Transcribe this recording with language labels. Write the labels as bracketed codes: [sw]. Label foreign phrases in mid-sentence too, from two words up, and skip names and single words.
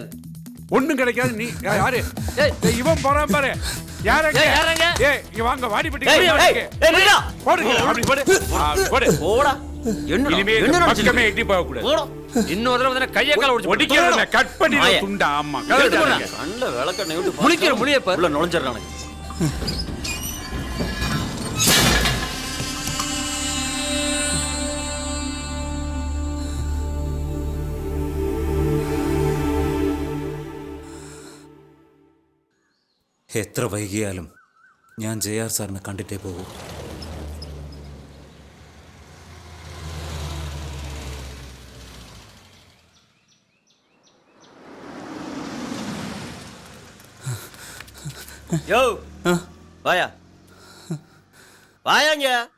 [ta] ஒண்ணும் கிடைக்காது. நீ யாரு? இவன் போறான் பாரு. யாரங்க? ஏய், இங்க வாங்க, வாடிப்பட்டி. போடுங்க, அப்படி போடு. போடு. போடா. என்ன பக்கமே எட்டி போக கூடாது. இன்னொரு தடவை கையை கால ஒடிக்கிறத கட் பண்ணி துண்டா. ஆமா, நல்ல விளக்கண்ணை விட்டு முழிக்கிற முழிய பாரு. உள்ள நுழைஞ்சிடறானே. [ml] എത്ര വൈകിയാലും ഞാൻ JR സാറിനെ കണ്ടിട്ടേ പോകൂ. [ta] யோ, வாயா வாயாங்க.